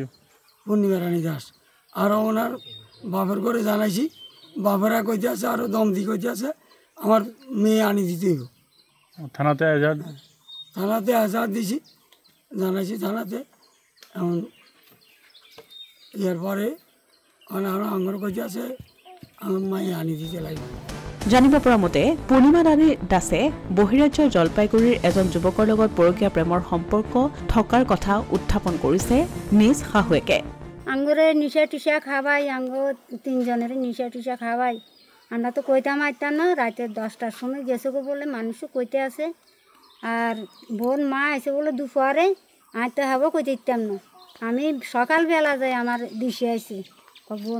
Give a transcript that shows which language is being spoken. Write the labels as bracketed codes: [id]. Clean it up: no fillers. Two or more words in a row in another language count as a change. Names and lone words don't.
[bn] পূর্ণিমা রানী দাস আরও ওনার বাপের করে জানাইছি বাপেরা কইতে আছে আরও দম দি কইতে আছে আমার মেয়ে আনি দিতে হইব থানাতে এজাহার দিছি জানাইছি থানাতে এখন এরপরে আমার কইতে আছে আমার মায়ে আনি দিতে লাগবে [as] জানিব পৰা মতে পূৰ্ণিমা ৰাণী দাসে বহিৰাজ্যৰ জলপাইগুৰিৰ এজন যুৱকৰ লগত পৰকীয়া প্ৰেমৰ সম্পৰ্ক থকাৰ কথা উত্থাপন কৰিছে নিজ শাহুৱেকে [bn] আঙ্গুরে নিশা টিশা খাওয়াই আঙ্গো 3 জনের নিশা টিশা খাওয়াই আমরা তো কইতাম আইতাম না রাতে 10টার সময় গেছে গো বলে মানুষ কইতে আছে আর বোন মা এসে বলে দুপুরে আইতে হবে কইতে দিতাম না আমি সকালবেলা যাই আমার দিশে আইছি বোন